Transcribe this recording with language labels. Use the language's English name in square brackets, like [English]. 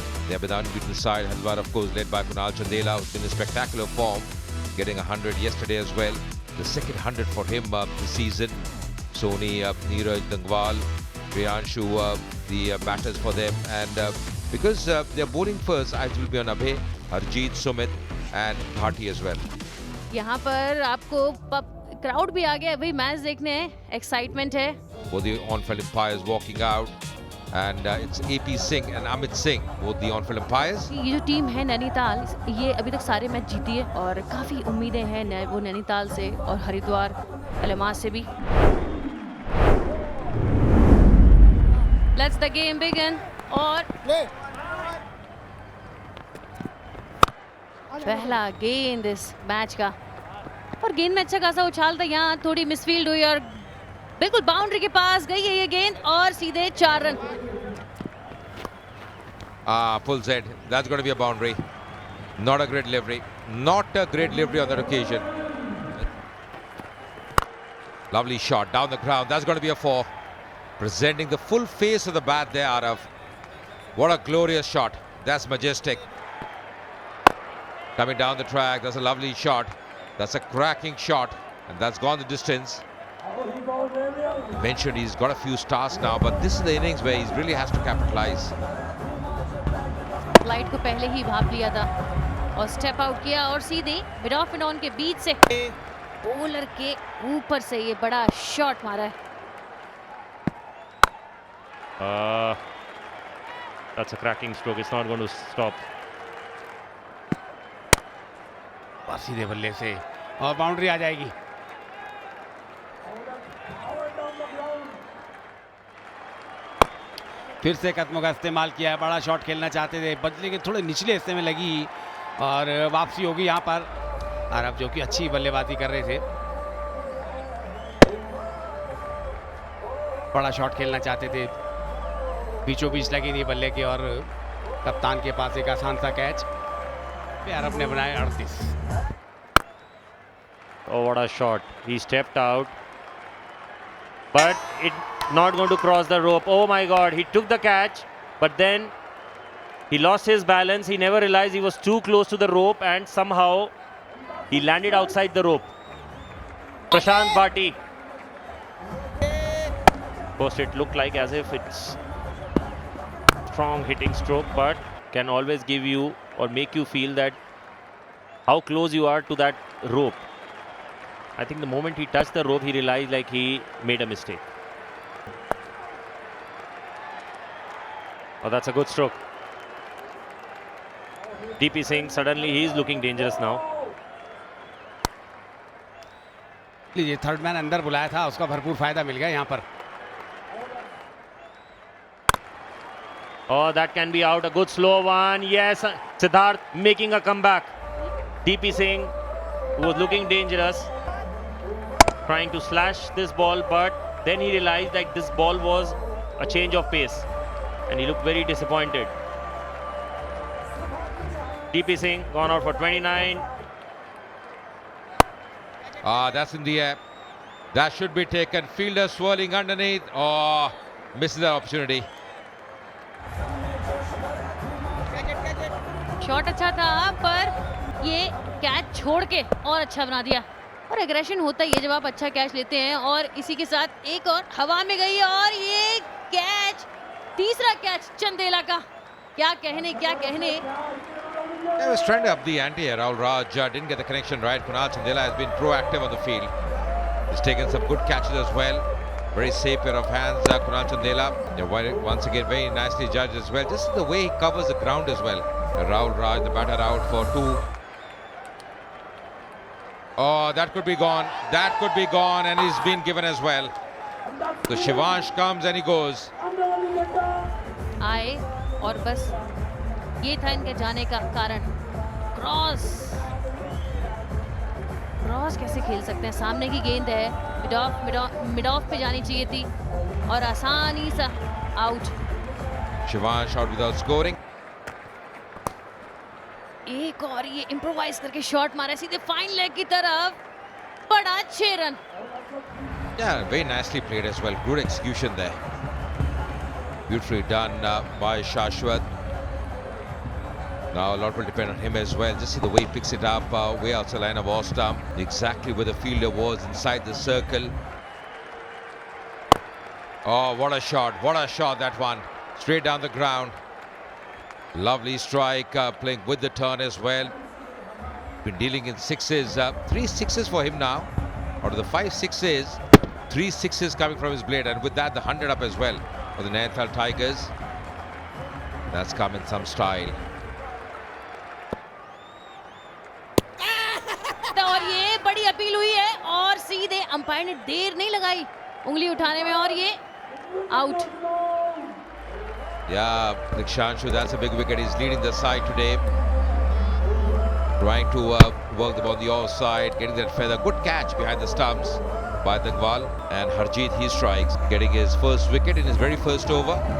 [English] They have been unbeaten side. Haridwar, of course, led by Kunal Chandela, who's been in spectacular form, getting 100 yesterday as well. The second 100 for him this season. Soni, Neeraj, Dangwal, Priyanshu, the batters for them. And because they're bowling first, eyes will be on Abhay, Harjeet, Sumit and Bhati as well. [Hindi] यहाँ पर आपको crowd भी आ गया, अभी match देखने हैं, excitement है. [English] Both the on-field umpires walking out, and it's AP Singh and Amit Singh, both the on-field umpires. [Hindi] ये जो टीम है नैनीताल, ये अभी तक सारे मैच जीती है और काफी उम्मीदें हैं वो नैनीताल से और हरिद्वार इल्मास से भी. [English] Let's the game begin. [Hindi] और पहला गेंद इस मैच का, और गेंद में अच्छा खासा उछाल था. यहाँ थोड़ी मिसफील्ड हुई और बिल्कुल बाउंड्री के पास गई है ये गेंद और सीधे 4 run. Full Z. [English] That's going to be a boundary. Not a great delivery. Not a great delivery on that occasion. Lovely shot down the ground. That's going to be a 4. Presenting the full face of the bat there, Arav. What a glorious shot. That's majestic. Coming down the track. That's a lovely shot. That's a cracking shot. And that's gone the distance. I mentioned he's got a few stars now, but this is the innings where he really has to capitalize. [Hindi] Flight को पहले ही भाप लिया था और step out किया और सीधे mid of and on के बीच से बॉलर के ऊपर से ये बड़ा शॉट मारा है. [English] That's a cracking stroke. It's not going to stop. [Hindi] सीधे बल्ले से और बाउंड्री आ जाएगी. फिर से कदमों का इस्तेमाल किया है. बड़ा शॉट खेलना चाहते थे, बदले के थोड़े निचले हिस्से में लगी और वापसी होगी यहाँ पर. अरब जो कि अच्छी बल्लेबाजी कर रहे थे, बड़ा शॉट खेलना चाहते थे, बीचों बीच लगी थी बल्ले के और कप्तान के पास एक आसान सा कैच. अरब ने बनाए 38. [English] Oh, what a shot. He stepped out, but it not going to cross the rope. Oh my God, he took the catch, but then he lost his balance. He never realized he was too close to the rope and somehow he landed outside the rope. Prashant Bhati. Of course, it looked like as if it's strong hitting stroke, but can always give you or make you feel that how close you are to that rope. I think the moment he touched the rope, he realized like he made a mistake. Oh, that's a good stroke. DP Singh, suddenly he is looking dangerous now. [Hindi] लीजिए, third man अंदर बुलाया था, उसका भरपूर फायदा मिल गया यहाँ पर. [English] Oh, that can be out. A good slow one. Yes, Siddharth making a comeback. DP Singh, who was looking dangerous, trying to slash this ball, but then he realized that this ball was a change of pace and he looked very disappointed. DP Singh gone out for 29. That's in the air. That should be taken. Fielder swirling underneath. Oh, misses that opportunity. [Hindi] Shot अच्छा था पर ये catch छोड़ के और अच्छा बना दिया. और एग्रेशन होता ही है जब आप अच्छा कैच लेते हैं. और इसी के साथ एक और हवा में गई और ये कैच, तीसरा कैच चंदेला का. क्या कहने. [English] They was trying to up the ante here. Rahul Raj didn't get the connection right. Kunal Chandela has been proactive on the field. He's taken some good catches as well. Very safe pair of hands, Kunal Chandela. Once again, very nicely judged as well. Just the way he covers the ground as well. Rahul Raj, the batter, out for 2. Oh, that could be gone. That could be gone, and he's been given as well. So Shivansh comes and he goes. [Hindi] आए और बस ये था इनके जाने का कारण। Cross cross कैसे खेल सकते हैं? सामने की गेंद है, मिड ऑफ पे जानी चाहिए थी और आसानी सा out. [English] Shivansh out without scoring. [Hindi] एक और ये इम्प्रोवाइज करके शॉट मारा सीधे फाइन लेग की तरफ, बड़ा 6 run. [English] Yeah, very nicely played as well. Good execution there. Beautifully done by Shashwat. Now a lot will depend on him as well. Just see the way he picks it up way outside the line of off stump. Exactly where the fielder was inside the circle. Oh, what a shot. What a shot that one. Straight down the ground. Lovely strike, playing with the turn as well. Been dealing in sixes. 3 sixes for him now. Out of the 5 sixes, 3 sixes coming from his blade. And with that, the 100 up as well for the Nainital Tigers. That's come in some style. [Hindi] और ये बड़ी appeal हुई है और सीधे umpire ने देर नहीं लगाई उंगली उठाने में और ये out. [English] Yeah, Dikshanshu, that's a big wicket. He's leading the side today. Trying to work the ball on the offside, getting that feather. Good catch behind the stumps by Dangwal. And Harjeet, he strikes, getting his first wicket in his very first over.